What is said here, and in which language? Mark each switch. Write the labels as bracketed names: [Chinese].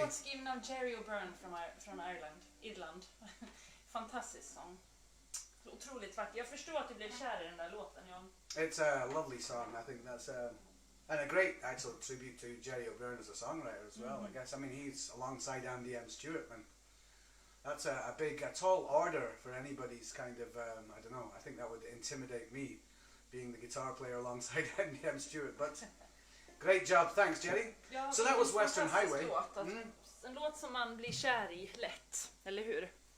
[Swedish] låt skriven av Jerry O'Byrne från Irland. Fantastisk sång. Otroligt vacker. Jag förstår att du blev kär i den där låten, John. [English] It's a lovely song. I think that's and a great actual tribute to Jerry O'Byrne as a songwriter as well. I guess. I mean, he's alongside Andy M. Stewart, and that's a tall order for anybody's kind of. I don't know. I think that would intimidate me, being the guitar player alongside Andy M. Stewart. But great job, thanks, Jerry. [Swedish] Ja, [English] So that was Western [Swedish] fantastisk [English] Highway. [Swedish] Låt, en låt som man blir kär i lätt, eller hur?